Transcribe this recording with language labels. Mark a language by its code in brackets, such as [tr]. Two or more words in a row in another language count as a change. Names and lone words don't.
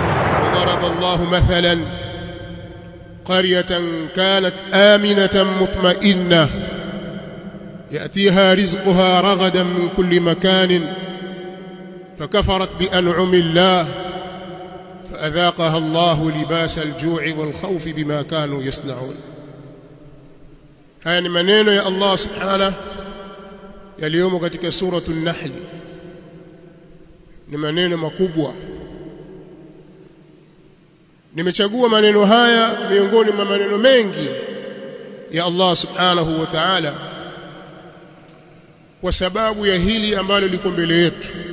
[ar] ضرب الله مثلا قرية كانت آمنة مطمئنة يأتيها رزقها رغدا من كل مكان فكفرت بأنعم الله فأذاقها الله لباس الجوع والخوف بما كانوا يصنعون. [sw] haya ni maneno ya Allah subhanahu yaliyomo katika suratu an-Nahl. Ni maneno makubwa. Nimechagua maneno haya miongoni mwa maneno mengi ya Allah [ar] سبحانه وتعالى [sw] kwa sababu ya hili ambalo liko mbele yetu.